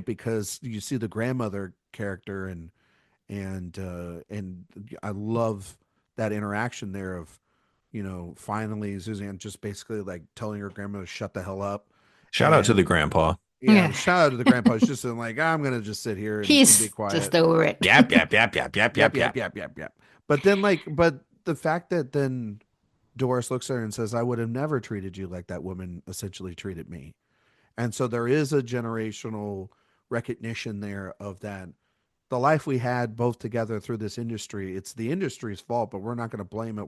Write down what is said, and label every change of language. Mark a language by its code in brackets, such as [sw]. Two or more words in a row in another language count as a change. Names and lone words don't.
[en] Because you see the grandmother character and I love that interaction there of, finally Suzanne just basically like telling her grandmother to shut the hell up. Shout out to And the grandpa. yeah, Yeah. shout out to the grandpa. It's just like, I'm gonna just sit here and be He's just quiet. over it. Yap, yap, yap, yap, yap, Yep, yap, yep, yap. yep, yep, yep. But the fact that then Doris looks at her and says, I would have never treated you like that woman essentially treated me. And so there is a generational recognition there of that. The life we had both together through this industry, it's the industry's fault, but we're not going to blame it.